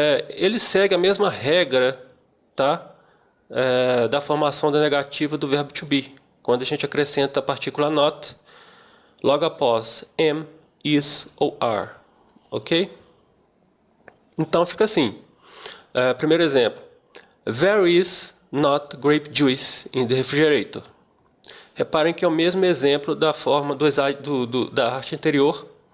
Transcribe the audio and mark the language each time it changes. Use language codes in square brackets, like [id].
[pt] Ele segue a mesma regra, tá? Da formação da negativa do verbo to be, quando a gente acrescenta a partícula not, logo após am, is ou are, ok? Então fica assim. Primeiro exemplo. [en] There is not grape juice in the refrigerator. [pt] Reparem que é o mesmo exemplo da forma da arte anterior,